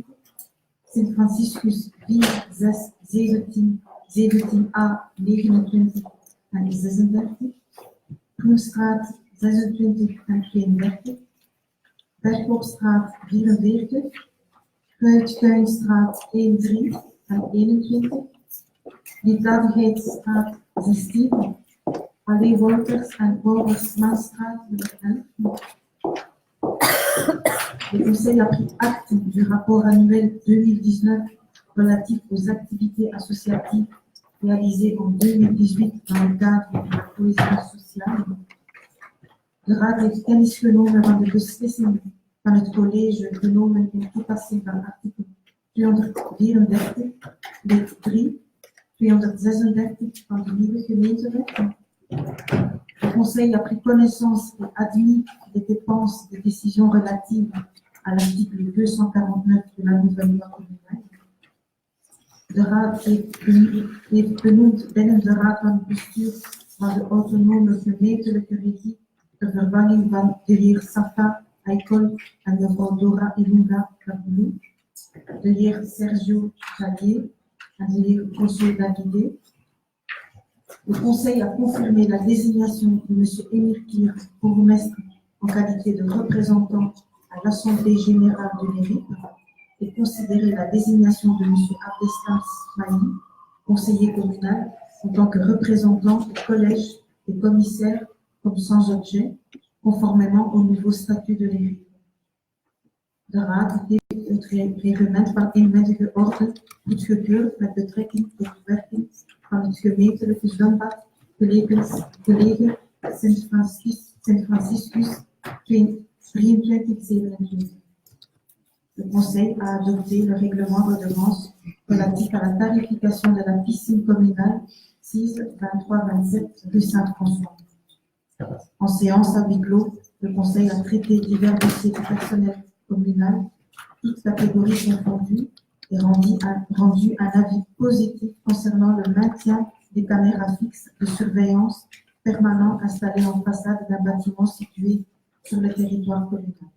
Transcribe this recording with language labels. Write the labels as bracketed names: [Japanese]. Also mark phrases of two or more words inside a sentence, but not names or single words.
[Dutch] Sint-Franciscus 4, 6, 17, 17a, 29 en 36, Groenstraat 26 en 32, Bergopstraat 44, Kruidtuinstraat 1, 3 en 21, Liefdadigheidsstraat 16, Allee Wolters en Bouwersmanstraat 11. [French] Le Conseil a pris acte du rapport annuel 2019 relatif aux activités associatives réalisées en 2018 dans le cadre de la cohésion sociale. [Dutch] De Raad heeft kennis genomen van de beslissing van het college genomen in toepassing van artikel 234, lid 3, 236 van de nieuwe gemeentewet. [French] Le Conseil a pris connaissance et admis les dépenses des décisions relatives à l'article 249 de la nouvelle loi communale. [Dutch] De Raad heeft benoemd binnen de Raad van Bestuur van de autonome gemeentelijke regie de vervanging van de heer Safa Aikol en mevrouw Dora Ilunga Kabulu, de heer Sergio Javier en de heer José Davide. [French] Le Conseil a confirmé la désignation de M. Émir Kir, bourgmestre, en qualité de représentant à l'Assemblée générale de l'Éric et considéré la désignation de M. Abdeslam Smaï, conseiller communal, en tant que représentant au collège et commissaire comme sans objet, conformément au nouveau statut de l'Éric. [Dutch] De Raad heeft het reglement van eenmalige orde goedgekeurd met betrekking tot de werking van het gemeentelijke zwembad gelegen Sint-Franciscus 2327. [French] Le Conseil a adopté le règlement redevance relatif à la tarification de la piscine communale 6 23-27 rue Saint-François. En séance à huis clos, le Conseil a traité divers dossiers du personnel communal, toutes catégories confondues, et rendu un avis positif concernant le maintien des caméras fixes de surveillance permanent installées en façade d'un bâtiment situé sur le territoire communal.